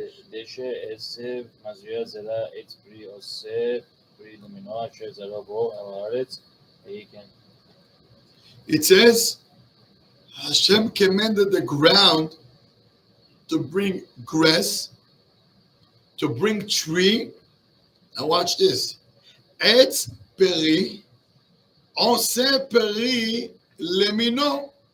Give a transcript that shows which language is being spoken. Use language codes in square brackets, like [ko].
[he] דשא עשב מזריע זרע עץ פרי עושה פרי למינו אשר זרע בו על הארץ ויהי כן. [en] It says, Hashem commanded the ground to bring grass, to bring tree. Now watch this. [he] Etz peri, עושה פרי למינו.